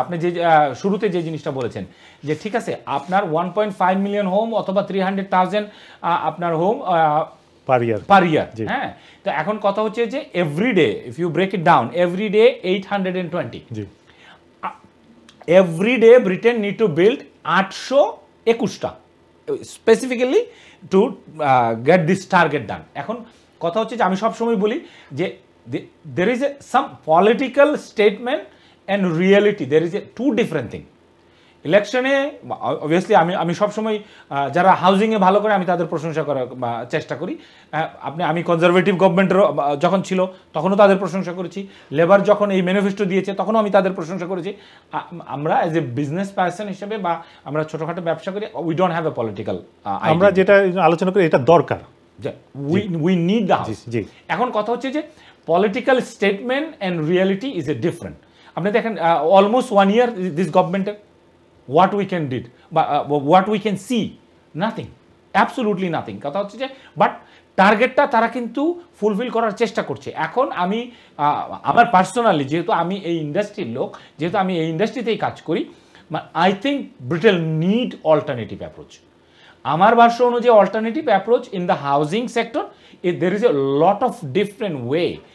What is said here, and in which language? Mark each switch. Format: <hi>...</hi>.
<bn>আপনি যে শুরুতে যে জিনিসটা বলেছেন যে ঠিক আছে, আপনার 1.5 মিলিয়ন হোম অথবা 300,000 আপনার হোম পার ইয়ার, হ্যাঁ। তো এখন কথা হচ্ছে যে</bn> <en>Every day, if you break it down, every day 820, every day Britain need to build 821টা specifically to get this target done.</en> <bn>এখন কথা হচ্ছে যে আমি সবসময় বলি যে</bn> <en>there is some political statement and reality, there is a two different thing.</en> <bn>ইলেকশনে অবভিয়াসলি আমি সবসময় যারা হাউজিংয়ে ভালো করে আমি তাদের প্রশংসা করার চেষ্টা করি। আমি কনজারভেটিভ গভর্নমেন্টের যখন ছিল তখনও তাদের প্রশংসা করেছি, লেবার যখন এই ম্যানিফেস্টো দিয়েছে তখনও আমি তাদের প্রশংসা করেছি। আমরা এজ এ বিজনেস পার্সন হিসেবে বা আমরা ছোটোখাটো ব্যবসা করি,</bn> <en>we don't have a political,</en> <bn>আমরা যেটা আলোচনা করি এটা দরকার,</bn> <en>We need the house.</en> <bn>এখন কথা হচ্ছে যে</bn> <en>Political statement and reality is a different.</en> <bn>আপনি দেখেন</bn> <en>Almost 1 year দিস গভর্নমেন্টের, what we can did, what we can see, nothing, absolutely nothing।</en> <bn>কথা হচ্ছে যে বাট টার্গেটটা তারা কিন্তু ফুলফিল করার চেষ্টা করছে। এখন আমি আমার পার্সোনালি, যেহেতু আমি এই ইন্ডাস্ট্রির লোক, যেহেতু আমি এই ইন্ডাস্ট্রিতেই কাজ করি,</bn> <en>I think Britain need alternative approach.</en> <bn>আমার ভাষ্য অনুযায়ী</bn> <en>Alternative approach in the housing sector, there is a lot of different way.</en>